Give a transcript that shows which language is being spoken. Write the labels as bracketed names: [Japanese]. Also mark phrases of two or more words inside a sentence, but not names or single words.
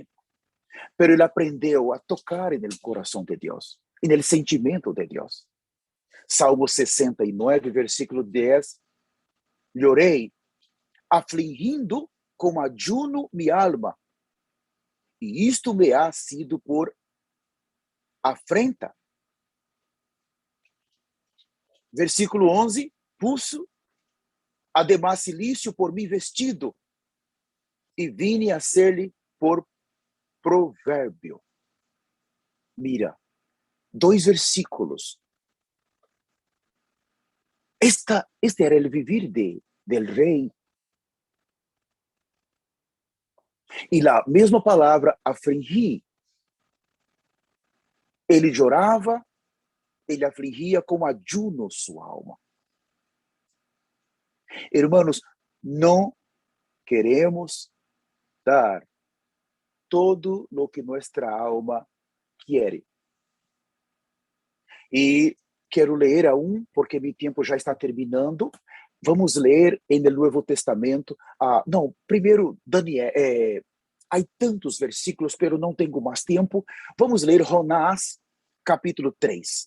[Portuguese] Mas ele aprendeu a tocar no coração de Deus, e no sentimento de Deus. Salmo 69, versículo 10. [Spanish] Llorei, [Portuguese] afligindo com [Spanish] ayuno mi alma, [Portuguese] e isto [Spanish] me ha sido por afrenta. Versículo 11, puso además silício por mi vestido, [Portuguese] e vine a ser-lhe por provérbio. [Spanish] Mira, 2 versículos. [Portuguese] Este era o [Spanish] vivir del [Portuguese] rei. E a mesma palavra, afligir. Ele chorava, ele afligia com ayuno sua alma. [Spanish] Hermanos, não queremos dar todo lo que nuestra alma quiere. [Portuguese] E quero ler aún, porque meu tempo já está terminando. Vamos ler no Novo Testamento. Não, primeiro, Daniel. Há tantos versículos, pero não tenho mais tempo. Vamos ler Jonás, capítulo 3.